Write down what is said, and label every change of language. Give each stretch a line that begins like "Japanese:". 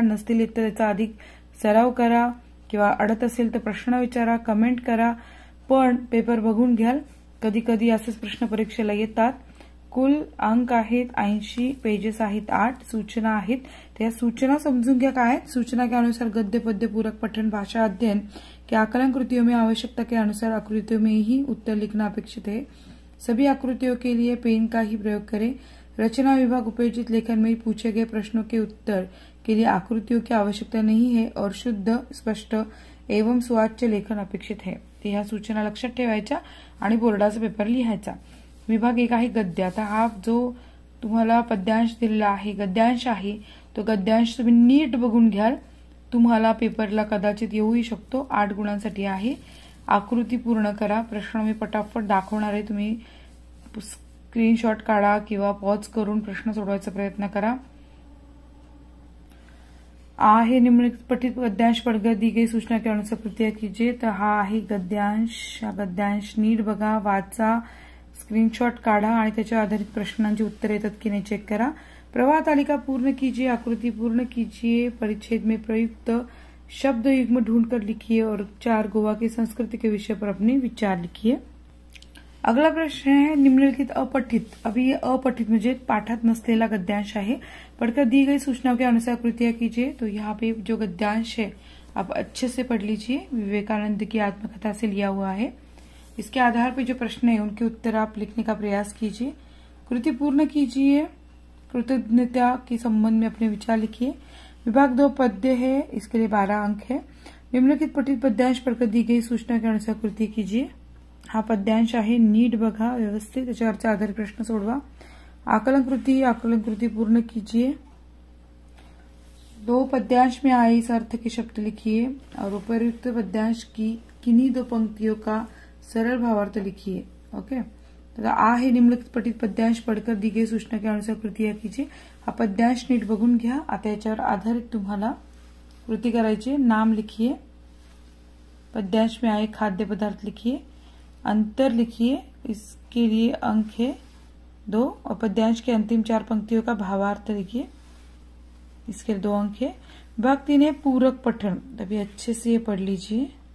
Marathi: नसतील तर त्याचा अधिक सराव करा किंवा अडत असेल तर प्रश्न विचारा, कमेंट करा. पण पेपर बघून घ्याल. कधी कधी असेच प्रश्न परीक्षेला येतात. कुल अंक आहेत 80, पेजेस आहेत 8, सूचना आहेत. त्या सूचना समझून घ्या काय आहेत.
Hindi: सूचना के अनुसार गद्य पद्य पूरक पठन भाषा अध्ययन के आकलन कृतियों में आवश्यकता के अनुसार आकृतियों में ही उत्तर लिखना अपेक्षित है. सभी आकृतियों के लिए पेन का ही प्रयोग करें. रचना विभाग उपयोजित लेखन में पूछे गए प्रश्नों के उत्तर के लिए आकृतियों की आवश्यकता नहीं है और शुद्ध, स्पष्ट एवं सुवाच्य लेखन अपेक्षित है.
Marathi: ह्या सूचना लक्षात ठेवायच्या आणि बोर्डाचा पेपर लिहायचा. विभाग 1 आहे गद्य. आता हा जो तुम्हाला पद्यांश दिलेला आहे, गद्यांश आहे, तो गद्यांश तुम्ही नीट बघून घ्याल. तुम्हाला पेपरला कदाचित येऊही शकतो. 8 गुणांसाठी आहे. आकृती पूर्ण करा. प्रश्न मी पटापट दाखवणार आहे. तुम्ही स्क्रीनशॉट काढा किंवा पॉज करून प्रश्न सोडवायचा प्रयत्न करा.
Hindi: आहे निम्नलिखित पठित गद्यांश पढ़कर दी गई सूचना के अनुसार प्रक्रिया कीजिए.
Marathi: तर हा आहे गद्यांश. गद्यांश नीट बघा, वाचा, स्क्रीनशॉट काढा आणि त्याच्या आधारित प्रश्नांची उत्तर येतात की नाही चेक करा.
Hindi: प्रवाह तालिका पूर्ण कीजिए, आकृति पूर्ण कीजिए, परिच्छेद में प्रयुक्त शब्द युग्म ढूंढकर लिखिए और 4 गोवा की संस्कृति के विषय पर अपने विचार लिखिए. अगला प्रश्न है निम्नलिखित अपठित. अभी ये
Marathi: अपठित म्हणजे पाठात नसलेला गद्यांश आहे.
Hindi: पढ़कर दी गई सूचनाओं के अनुसार कृतियां कीजिए. तो यहाँ पे जो गद्यांश है आप अच्छे से पढ़ लीजिए. विवेकानंद की आत्मकथा से लिया हुआ है. इसके आधार पर जो प्रश्न है उनके उत्तर आप लिखने का प्रयास कीजिए. कृति पूर्ण कीजिए. कृतज्ञता के संबंध में अपने विचार लिखिए. विभाग 2 पद्य है, इसके लिए 12 अंक है. निम्नलिखित पठित पद्यांश पढ़कर दी गई सूचना के अनुसार कृति कीजिए.
Marathi: हा पद्यांश आहे. नीट बघा व्यवस्थित, त्याच्यावरचा आधारित प्रश्न सोडवा.
Hindi: आकलन कृति पूर्ण कीजिए. 2 पद्यांश में आए इस अर्थ के शब्द लिखिए और उपयुक्त पद्यांश की किन्हीं 2 पंक्तियों का सरल भावार्थ लिखिए. ओके. तर आ है निम्नलिखित पठित पद्यांश पढ़कर दी गई सूचना के अनुसार कृतियां कीजिए.
Marathi: हा पद्यांश नीट बघून घ्या. आता याच्यावर आधारित तुम्हाला कृती करायची.
Hindi: नाम लिखिए. पद्यांश में आए खाद्य पदार्थ लिखिए. अंतर लिखिए. इसके लिए अंक है 2 और पद्यांश के अंतिम 4 पंक्तियों का भावार्थ लिखिए. इसके लिए 2 अंक है. विभाग 3 है पूरक पठन. तभी अच्छे से ये पढ़ लीजिए.